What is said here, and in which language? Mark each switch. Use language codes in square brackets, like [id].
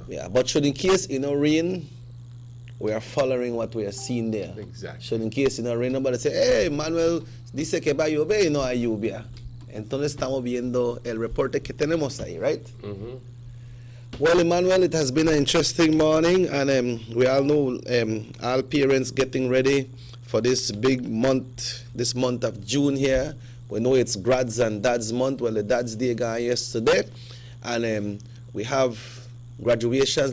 [en] Yeah, but should in case rain, we are following what we are seeing there. Exactly. Should in case rain, nobody say, hey, [es] Manuel, dice que va a llover y no hay lluvia. Entonces estamos viendo el reporte que tenemos ahí, right? [en] Mm-hmm. Well, Emmanuel, it has been an interesting morning, and we all know all parents getting ready for this big month, this month of June here. We know it's Grads and Dads month. Well, the Dads Day gone yesterday, and we have graduations.